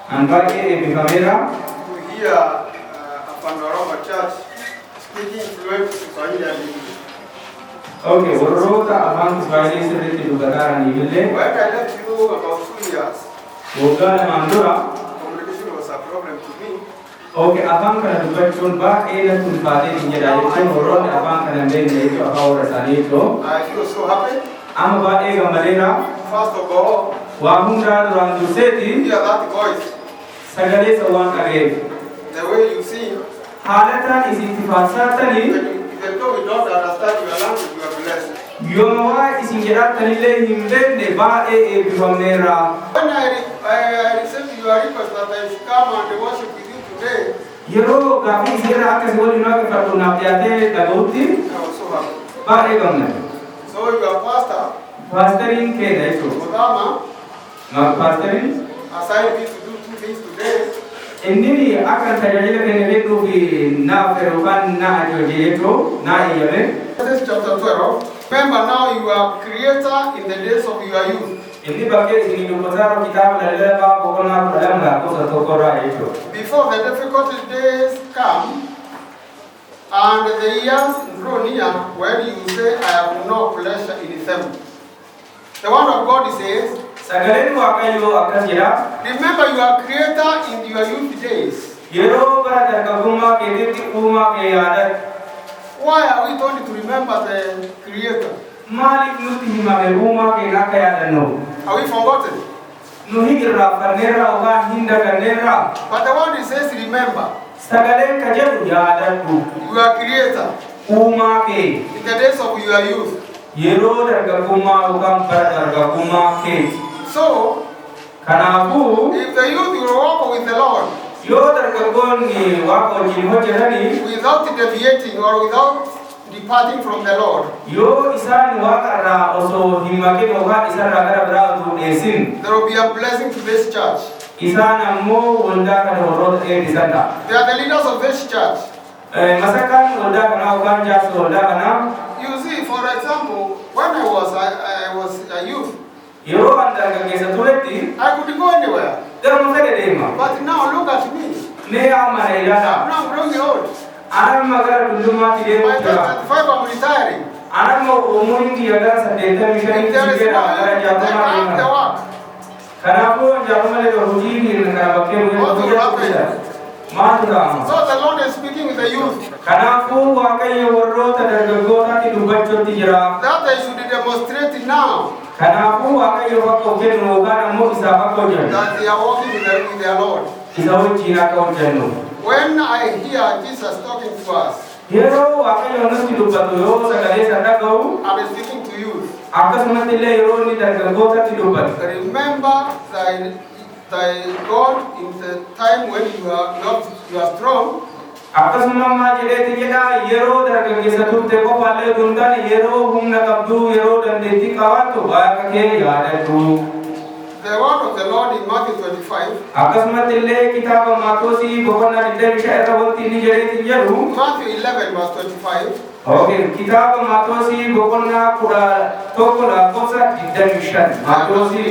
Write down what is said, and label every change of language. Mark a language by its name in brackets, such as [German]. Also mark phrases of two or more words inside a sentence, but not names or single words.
[Oromo] baay'ee eebbifameera. [English] To hear upon Oromo Church speaking fluent Swahili and English. [Oromo] Okay, warroota afaan Kiswaahilii sirriitti dubbatanii illee. [English] When I left you about 2 years, [Oromo] waggaa lamaan dura. [English] communication was a problem to me. [Oromo] Okay, afaan kana dubbachuun baay'ee natti ulfaatee hin jedha jechuun warroonni afaan kana hin beekne jechuun afaan warra isaanii jechuun. [English] I feel so happy. [Oromo] Amma baay'ee gammadeera. [English] First of all, [Oromo] waa hundaa duraan durseeti. [English] hear that voice. [Oromo] Sagalee isa waan dhageef. [English] The way you sing. [Oromo] Haalataan isitti faarsaatanii. [English] Even though we don't understand your language, you are blessed. [Oromo] Yooma waa isin jedhaattanillee hin beekne baay'ee eebbifameera. [English] When I received your request that I should come and worship with you today, [Oromo] yeroo gaaffii isinirraa akkasii waliin waaqeffadhu naaf dhiyaatee dhaga'utti. [English] I was so happy. [Oromo] Baay'ee gammade. [English] So your pastor, [Oromo] paasteriin keenya jechuudha. Oromo, paasteriin [English] assigned me to do 2 things today. [Oromo] inni akka tajaajila keenya kennuuf naaf yookaan na ajaje jechuun na eeyyame. [English] Genesis chapter 12. Remember now you are creator in the days of your youth. [Oromo] Inni bakkee isinii dubbataa kitaaba lallabaa boqonnaa 12 lakkoofsa 1 irraa jechuudha. [English] Before the difficult days come and the years draw near when you say I have no pleasure in them. The word of God says, [Oromo] sagaleen waaqayyoo akkas jedha. [English] remember you are creator in your youth days. [Oromo] yeroo bara dargaggummaa keetiitti uumaa kee yaadadhu. [English] Why are we told to remember the creator? [Oromo] maaliif nutti himame uumaa keenya akka yaadannu? [English] Are we forgotten? [Oromo] nu hin irraanfanneerra yookaan hin daganneerra. [English] But the word says remember. [Oromo] sagaleen ka jedhu yaadadhu. [English] You are creator [Oromo] uumaa kee. [English] in the days of your youth. [Oromo] yeroo dargaggummaa yookaan bara dargaggummaa keeti. [English] So, [Oromo] kanaafuu [English] if the youth will walk with the Lord [Oromo] yoo dargaggoonni waaqa wajjin hojjetanii [English] without deviating or without departing from the Lord, [Oromo] yoo isaan waaqa irraa osoo hin maqin yookaan isarraa gara biraa utuu dhiyeessin [English] there will be a blessing to this church. [Oromo] isaan ammoo waldaa kana warroota eebbisan ta'a. [English] They are the leaders of this church. [Oromo] masakaan waldaa kanaa yookaan jaarsa waldaa kanaa. [English] You see, for example, when I was a youth, [Oromo] yeroo an dargaggeessa turetti [English] I could go anywhere. [Oromo] garuma fedhe deema. [English] But now look at me. [Oromo] mee amma na ilaala. [English] I'm now growing old. [Oromo] anamma gara dullummaatti [English] By [Oromo] deemuu jira. [English] 35, I'm retiring. [Oromo] anamma umuriin kiyya gara 85 [English] If there is [Oromo] sigeera [English] no [Oromo] gara [English] youth, [Oromo] jaarummaa [English] take up the [Oromo] deema. [English] work. [Oromo] kanaafuu jaarummaa lega hojii kana bakkee [English] What will happen? [Oromo] maaltu ta'ama? [English] So the Lord is speaking with the youth [Oromo] kanaafuu waaqayyo warroota dargaggootaatti dubbachuutti jira. [English] that they should demonstrate now [Oromo] kanaafuu waaqayyo bakka hojjennu yookaan ammoo isaaf akka hojjennu [English] that they are walking with their Lord. [Oromo] isa wajjin akka hojjennu. [English] When I hear Jesus talking to us, [Oromo] yeroo waaqayyo nutti dubbatu yoo sagalee isa dhaga'u [English] I'm speaking to you. [Oromo] akkasumatti illee yeroo inni dargaggootatti dubbatu. [English] Remember thy God in the time when you are strong. [Oromo] akkasuma ammaa jedheeti jedha yeroo dargaggeessa turte qofaallee duntaan yeroo humna qabdu yeroo dandeettii qabaattu waaqa kee yaadadhu. [English] The word of the Lord in Matthew 25. [Oromo] akkasumatti illee kitaaba Maatosii boqonnaa 25 irra wanti inni jedheeti jedhu. [English] Matthew 11 verse 25. [Oromo] Okay, kitaaba Maatosii boqonnaa 11 lakkoofsa 25. Maatosii